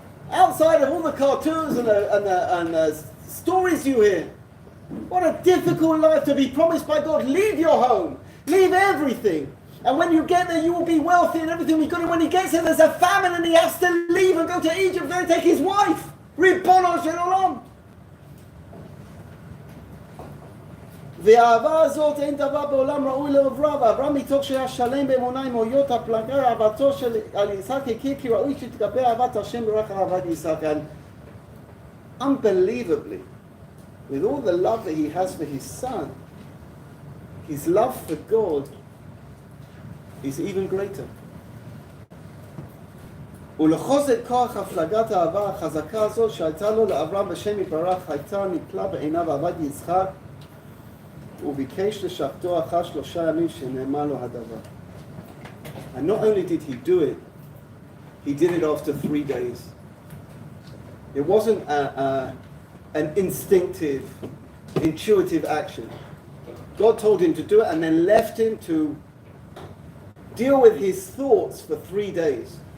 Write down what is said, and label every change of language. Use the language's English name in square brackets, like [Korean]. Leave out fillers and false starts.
[English] Outside of all the cartoons and the stories you hear. What a difficult life to be promised by God. Leave your home. Leave everything. And when you get there, you will be wealthy and everything will be good. And when he gets there, there's a famine and he has to leave and go to Egypt and take his wife. [Hebrew] Ribono shel olam. והאהבה הזאת אין דבר בעולם ראוי לעוברה, ואברהם מתוך שהיה שלם באמונה עם אויות הפלגה, אהבתו על יצחק הכיר כי ראוי שתתגבר אהבת השם ברך אהבת יצחק. [English] And unbelievably, with all the love that he has for his son, his love for God is even greater. [Hebrew] ולחוזק כוח הפלגת האהבה החזקה הזאת שהייתה לו לאברהם בשם יתברך הייתה נפלאה בעיניו אהבת יצחק וביקש לשבתו אחר 3 ימים שנאמר לו הדבר. [English] And not only did he do it, he did it after 3 days. It wasn't an instinctive, intuitive action. God told him to do it and then left him to deal with his thoughts for 3 days.